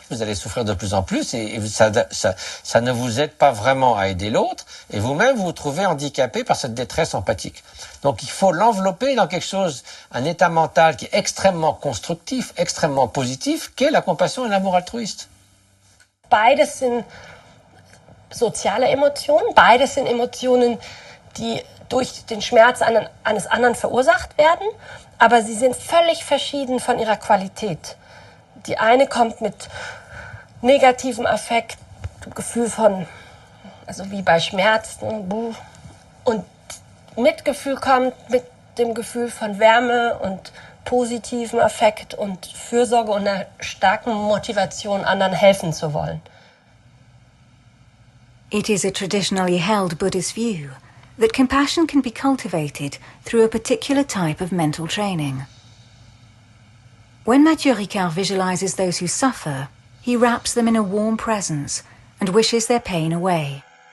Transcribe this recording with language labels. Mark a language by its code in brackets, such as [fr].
[fr] Vous allez souffrir de plus en plus et ça ne vous aide pas vraiment à aider l'autre et vous-même vous vous trouvez handicapé par cette détresse empathique. Donc il faut l'envelopper dans quelque chose, un état mental qui est extrêmement constructif, extrêmement positif, qu'est la compassion et l'amour altruiste. [de] Beides sind soziale Emotionen, beides sind Emotionen, die durch den Schmerz eines anderen verursacht werden, aber sie sind völlig verschieden von ihrer Qualität. Die eine kommt mit negativem Affekt, Gefühl von, also wie bei Schmerzen, und Mitgefühl kommt mit dem Gefühl von Wärme und positivem Affekt und Fürsorge und einer starken Motivation, anderen helfen zu wollen. [en] It is a traditionally held Buddhist view that compassion can be cultivated through a particular type of mental training. When Mathieu Ricard visualizes those who suffer, he wraps them in a warm presence and wishes their pain away.